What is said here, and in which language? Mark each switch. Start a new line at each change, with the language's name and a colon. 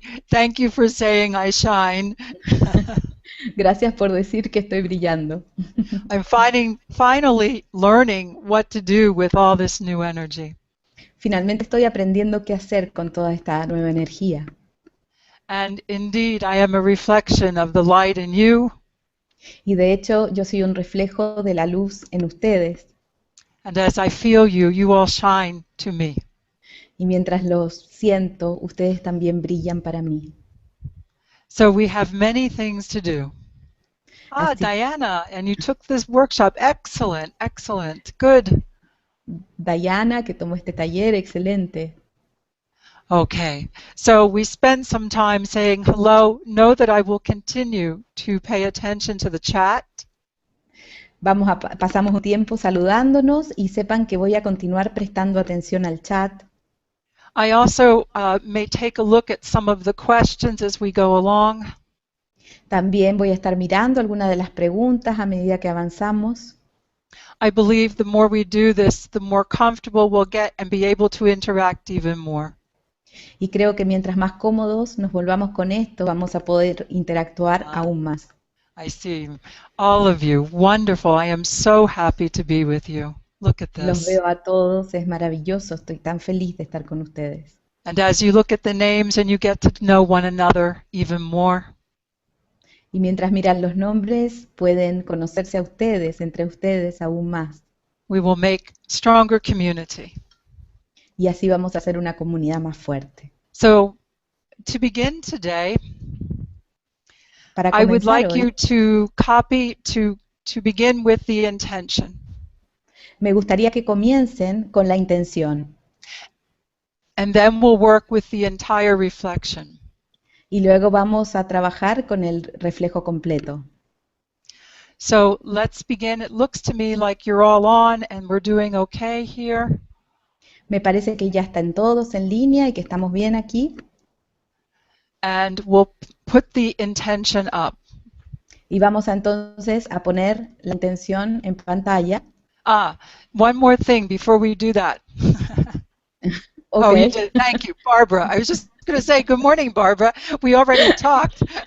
English: Thank you for saying I shine.
Spanish: Gracias por decir que estoy brillando.
English: I'm finally learning what to do with all this new energy.
Spanish: Finalmente estoy aprendiendo qué hacer con toda esta nueva energía.
English: And indeed, I am a reflection of the light in you.
Spanish: Y de hecho, yo soy un reflejo de la luz en ustedes.
English: And as I feel you, you all shine to me.
Spanish: Y mientras los siento, ustedes también brillan para mí.
English: So we have many things to do.
Spanish: Así,
English: Diana, and you took this workshop. Excellent, excellent. Good.
Spanish: Diana, que tomó este taller, excelente.
English: Okay, so we spend some time saying hello. Know that I will continue to pay attention to the chat.
Spanish: Pasamos un tiempo saludándonos y sepan que voy a continuar prestando atención al chat.
English: I also may take a look at some of the questions as we go along.
Spanish: También voy a estar mirando algunas de las preguntas a medida que avanzamos.
English: I believe the more we do this, the more comfortable we'll get and be able to interact even more.
Spanish: Y creo que mientras más cómodos nos volvamos con esto, vamos a poder interactuar aún más.
English: I see all of you. Wonderful. I am so happy to be with you. Look at
Spanish: Los
English: this.
Spanish: veo a todos, es maravilloso, estoy tan feliz de estar con ustedes.
English: And as you look at the names and you get to know one another even more.
Spanish: Y mientras miran los nombres, pueden conocerse a ustedes, entre ustedes aún más.
English: We will make stronger community.
Spanish: Y así vamos a hacer una comunidad más fuerte.
English: So, to begin today,
Spanish: Para
English: I would
Spanish: comenzar
English: like
Spanish: hoy,
English: you to copy, to begin with the intention.
Spanish: me gustaría que comiencen con la intención
English: And then we'll work with the entire reflection.
Spanish: y luego vamos a trabajar con el reflejo completo.
English: So let's begin. It looks to me like you're all on and we're doing okay here.
Spanish: Me parece que ya están todos en línea y que estamos bien aquí.
English: And we'll put the intention up.
Spanish: Y vamos entonces a poner la intención en pantalla.
English: One more thing before we do that. Okay. Oh, you did. Thank you, Barbara. I was just going to say, good morning, Barbara. We already talked.